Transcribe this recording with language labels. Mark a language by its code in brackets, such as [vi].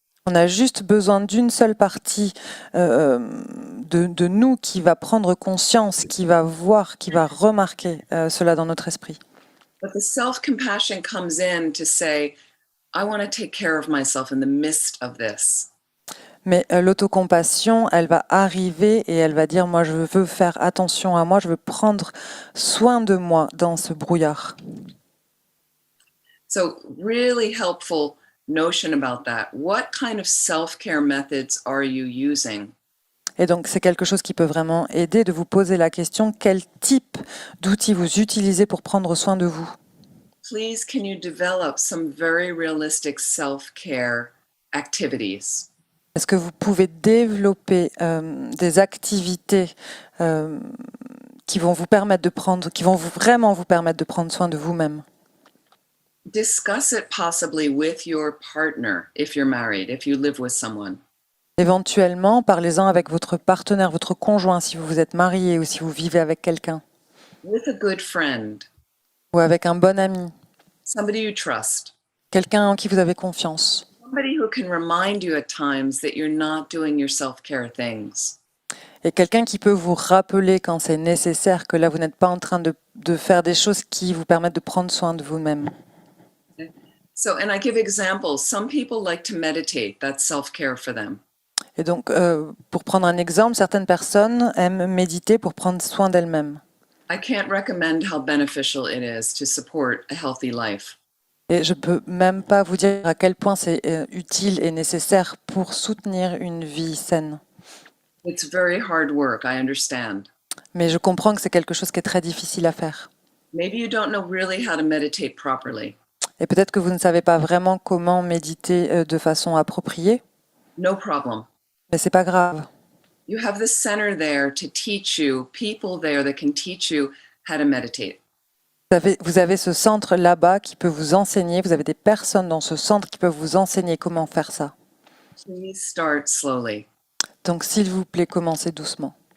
[fr] On a juste besoin d'une seule partie de nous qui va prendre conscience, qui va voir, qui va remarquer cela dans notre esprit. [en] But the self-compassion comes in to say, I want to take care of myself in the midst of this. [fr] Mais l'autocompassion, elle va arriver et elle va dire, moi je veux faire attention à moi, je veux prendre soin de moi dans ce brouillard. [en] So really helpful notion about that. What kind of self-care methods are you using? [fr] Et donc c'est quelque chose qui peut vraiment aider de vous poser la question, quel type d'outils vous utilisez pour prendre soin de vous? [en] Please, can you develop some very realistic self-care activities? [fr] Est-ce que vous pouvez développer des activités qui vont vous permettre de prendre, qui vont vraiment vous permettre de prendre soin de vous-même? [en] Discuss it possibly with your partner if you're married, if you live with someone. [fr] Éventuellement, parlez-en avec votre partenaire, votre conjoint, si vous êtes marié ou si vous vivez avec quelqu'un, [en] With a good friend, [fr] ou avec un bon ami, [en] somebody you trust, [fr] quelqu'un en qui vous avez confiance, [en] somebody who can remind you at times that you're not doing your self-care things. [fr] et quelqu'un qui peut vous rappeler quand c'est nécessaire que là, vous n'êtes pas en train de faire des choses qui vous permettent de prendre soin de vous-même. [en] So, and I give examples. Some people like to meditate. That's self-care for them. [fr] Et donc, pour prendre un exemple, certaines personnes aiment méditer pour prendre soin d'elles-mêmes. [en] I can't recommend how beneficial it is to support a healthy life. [fr] Et je peux même pas vous dire à quel point c'est utile et nécessaire pour soutenir une vie saine. [en] It's very hard work, I understand. [fr] Mais je comprends que c'est quelque chose qui est très difficile à faire. [en] Maybe you don't know really how to meditate properly. [fr] Et peut-être que vous ne savez pas vraiment comment méditer de façon appropriée, [en] No problem. [fr] mais c'est pas grave. [en] You have the center there to teach you, people there that can teach you how to meditate. [fr] Vous avez ce centre là-bas qui peut vous enseigner, vous avez des personnes dans ce centre qui peuvent vous enseigner comment faire ça. [en] Please start slowly. [fr] Donc s'il vous plaît, commencez doucement.